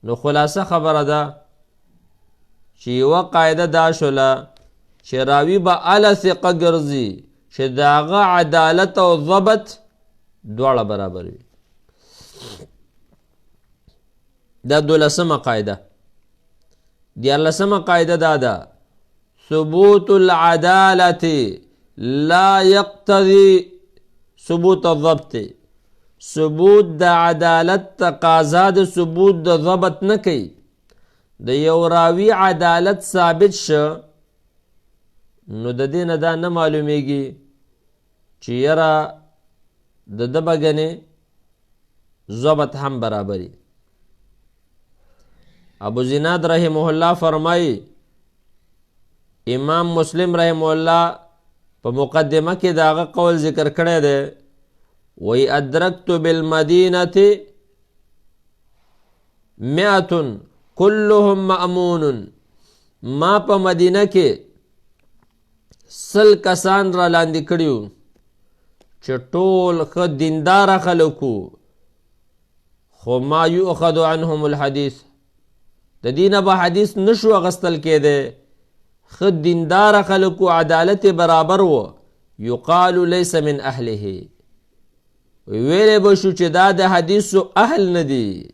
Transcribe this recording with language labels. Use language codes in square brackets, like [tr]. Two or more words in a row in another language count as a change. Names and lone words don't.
[ps] نو خلاصه خبره ده چې یوه قاعده دا شوله چې راوي به اله ثقه ګرځي چې د هغه عدالت او ضبط دواړه برابر وي. دا 12مه قاعده. 14مه قاعده دا ده [ar] ثبوت العدالة لا يقتضي ثبوت الضبط. [ps] ثبوت د عدالت تقاضا د ثبوت د ضبط نه کوي. د یو راوي عدالت ثابت شه نو د دې نه دا نه معلومیږي چې یاره د ده به ګنې ضبط هم برابري. ابو زناد [ar] رحمه الله [ps] فرمایي امام مسلم [ar] رحمه الله [ps] په مقدمه کې داغه قول ذکر کړی دی [ar] وی ادرکت بالمدینة 100 كلهم مأمون. [ps] ما په مدینه کې 100 کسان را لاندې کړیو چې ټول ښه دینداره خلکو خو [ar] ما یؤخذ عنهم الحدیث [ps] د دینه به حدیث نشو اغستل کېده. ښه دینداره خلکو عدالت برابر و [ar] یقال لیس من اهله [ps] ویلې به شو چې دا د حدیثو اهل نه دي.